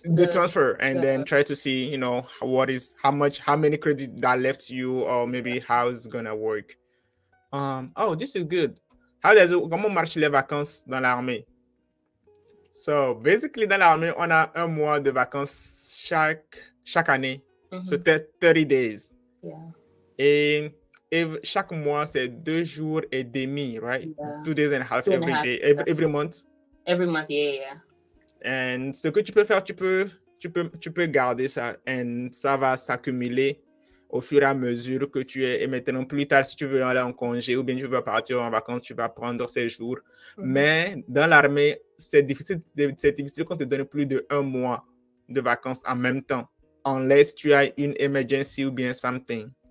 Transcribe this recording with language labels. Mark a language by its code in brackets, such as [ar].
[en] The transfer, and then try to see, how many credits that left you, or maybe how it's gonna work. Oh, this is good. [fr] Comment marchent les vacances dans l'armée? [en] So basically, [fr] dans l'armée, on a 1 mois de vacances chaque année. [en] So 30 days. Yeah. [fr] Et chaque mois, c'est 2 jours et demi, right? [en] Yeah. 2 days and a half every day, every month. Every month, yeah. [fr] And ce que tu peux faire, tu peux garder ça, et ça va s'accumuler au fur et à mesure que tu es. Et maintenant, plus tard, si tu veux aller en congé ou bien tu veux partir en vacances, tu vas prendre ces jours. Mais dans l'armée, c'est difficile qu'on te donne plus de 1 mois de vacances en même temps, unless tu as une emergency ou bien something.